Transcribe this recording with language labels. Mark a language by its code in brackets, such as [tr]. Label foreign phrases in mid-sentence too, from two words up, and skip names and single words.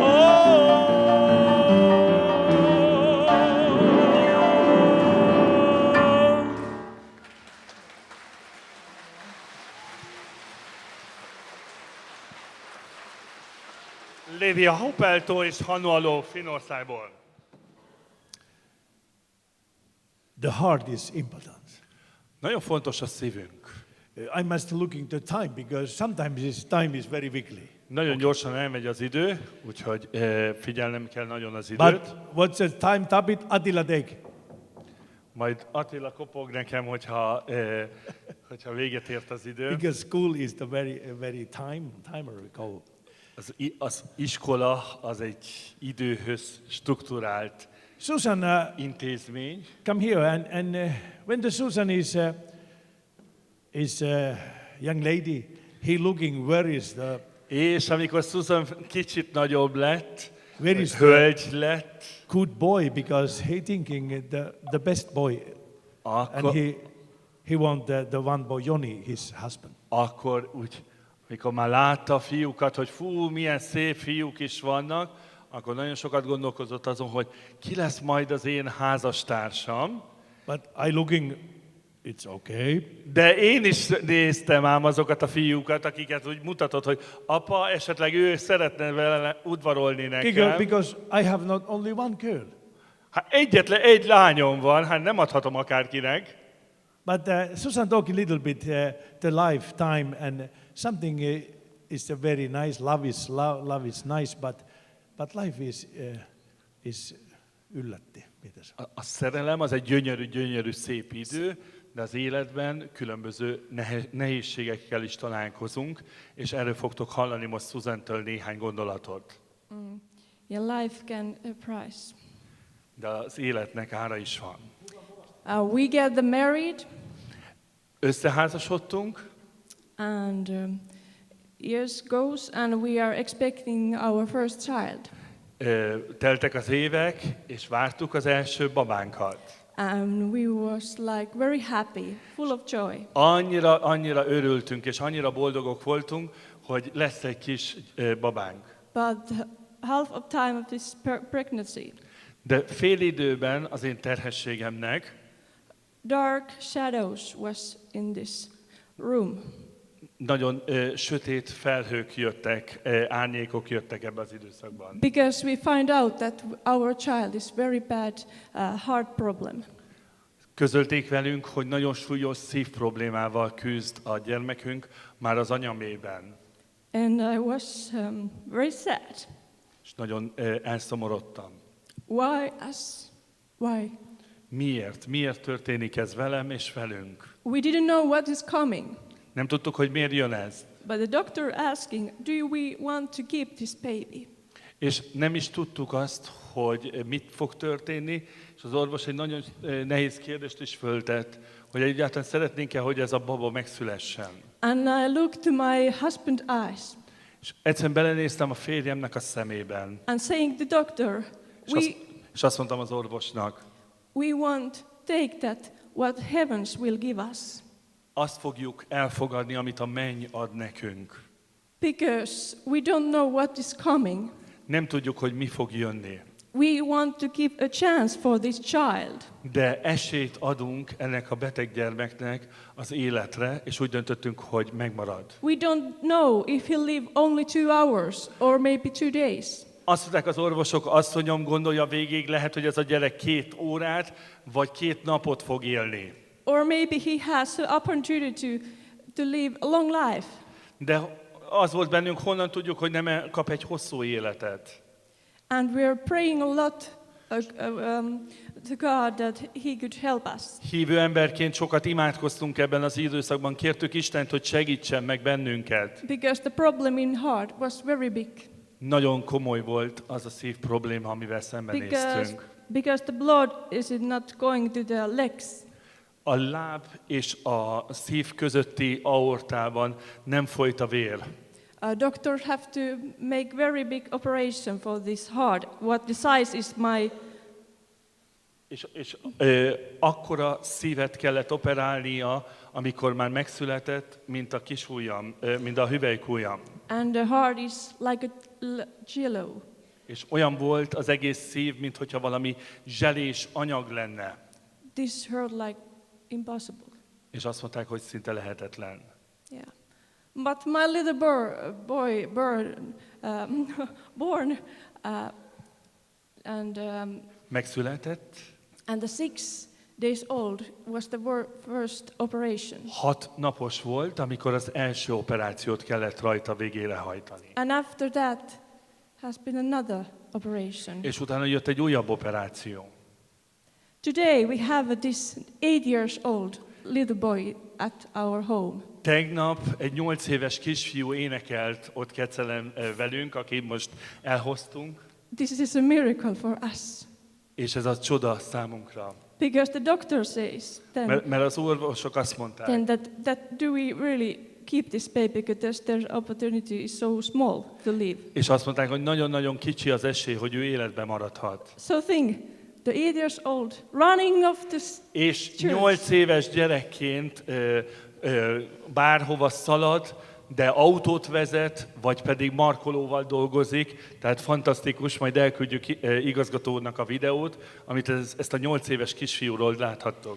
[hu] Lévia Haupeltól és Hanualó Finnországból. [en] The heart is important. [hu] Nagyon fontos a szívünk. [en] I must looking the time because sometimes this time is very weekly. [hu] Nagyon gyorsan elmegy az idő, úgyhogy figyelnem kell nagyon az időt. [en] But what's the time, Tabit? Attila take. [hu] Majd Attila kopog nekem, hogyha véget ért az idő. [en] Because school is the very timer we call. [hu] Az iskola az egy időhöz strukturált Susan, intézmény. [en] come here and when the Susan is young lady, he looking where is the [hu] És amikor Susan kicsit nagyobb lett, [en] Where is [hu] hölgy lett, [en] good boy because he thinking the best boy and [hu] akkor, [en] he want the one boy Joni, his husband. [hu] akkor úgy, mikor már látta a fiúkat, hogy fú, milyen szép fiúk is vannak, akkor nagyon sokat gondolkozott azon, hogy ki lesz majd az én házastársam. [en] But I looking, it's okay. [hu] De én is néztem ám azokat a fiúkat, akiket úgy mutatott, hogy apa, esetleg ő szeretne vele udvarolni nekem. [en] Because I have not only one girl. [hu] Hát egyetlen egy lányom van, hát nem adhatom akárkinek. [en] But Susan talk a little bit the lifetime and something is a very nice. Love is nice, but life is yllätti. [hu] Mitäs? A szerelem az egy gyönyörű, szép idő, de az életben különböző nehézségekkel is találkozunk, és erről fogtok hallani most Susan-től néhány gondolatot. [en] Your life can price. [hu] De az életnek ára is van. [en] We get married, [hu] Összeházasodtunk, [en] and years goes, and we are expecting our first child. [hu] teltek az évek, és vártuk az első babánkat. [en] And we was like very happy, full of joy. [hu] Annyira örültünk, és annyira boldogok voltunk, hogy lesz egy kis babánk. [en] But half of time of this pregnancy, [hu] De fél időben az én terhességemnek [en] dark shadows was in this room. [hu] nagyon sötét felhők jöttek, árnyékok jöttek ebbe az időszakban. [en] Because we find out that our child is very bad heart problem. [hu] Közölték velünk, hogy nagyon súlyos szívproblémával küzd a gyermekünk már az anyamében. [en] And I was very sad. [hu] És nagyon elszomorodtam. [en] Why us? Why? [hu] Miért? Miért történik ez velem és velünk? [en] We didn't know what is coming. [hu] Nem tudtuk, hogy miért jön ez. [en] But the doctor asking, do we want to keep this baby? [hu] És nem is tudtuk azt, hogy mit fog történni, és az orvos egy nagyon nehéz kérdést is föltett, hogy egyáltalán szeretnénk-e, hogy ez a baba megszülessen. [en] And I looked to my husband's eyes [hu] És egyszerűen belenéztem a férjemnek a szemében, [en] and saying the doctor, [hu] és azt mondtam az orvosnak, [en] we want take that what heavens will give us. [hu] azt fogjuk elfogadni, amit a menny ad nekünk. [en] Because we don't know what is coming. [hu] Nem tudjuk, hogy mi fog jönni. [en] We want to give a chance for this child. [hu] De esélyt adunk ennek a beteg gyermeknek az életre, és úgy döntöttünk, hogy megmarad. [en] We don't know if he'll live only 2 hours or maybe 2 days. [hu] Azt mondták az orvosok, asszonyom, gondolja végig, lehet, hogy ez a gyerek 2 órát, vagy 2 napot fog élni. [en] Or maybe he has an opportunity to live a long life. [hu] De az volt bennünk, honnan tudjuk, hogy nem kap egy hosszú életet. [en] And we are praying a lot to God that He could help us. [hu] Hívő emberként sokat imádkoztunk ebben az időszakban, kértük Istent, hogy segítsen meg bennünket. [en] Because the problem in heart was very big. [hu] Nagyon komoly volt az a szív probléma, amivel szembenéztünk. [en] Because the blood is not going to the legs. [hu] A láb és a szív közötti aortában nem folyt a vér. [en] Doctor have to make very big operation for this heart. What the size is my... [hu] És akkora szívet kellett operálnia, amikor már megszületett, mint a kisujjam, mint a hüvelykujjam. [en] And the heart is like a jello. [hu] És olyan volt az egész szív, mintha valami zselés anyag lenne. [en] This hurt like impossible. [hu] És azt mondták, hogy szinte lehetetlen. [en] Yeah. But my little boy born and [hu] Megszületett. [en] and the 6 days old was the first operation. [hu] 6 napos volt, amikor az első operációt kellett rajta végére hajtani. [en] And after that has been another operation. [hu] És utána jött egy újabb operáció. [en] Today we have this 8 years old little boy at our home. [hu] Tegnap egy 8 éves kisfiú énekelt ott Kecelen velünk, akit most elhoztunk, [en] This is a miracle for us. [hu] és ez a csoda számunkra. [en] Because the doctor says [hu] Mert az orvosok azt mondták, [en] then that do we really keep this baby because their opportunity is so small to live. [hu] és azt mondták, hogy nagyon-nagyon kicsi az esély, hogy ő életben maradhat. [en] So think, the 8 years old running off this [hu] És [en] church. [hu] 8 éves gyerekként bárhova szalad, de autót vezet, vagy pedig markolóval dolgozik, tehát fantasztikus, majd elküldjük igazgatónak a videót, amit ezt a 8 éves kisfiúról láthattok.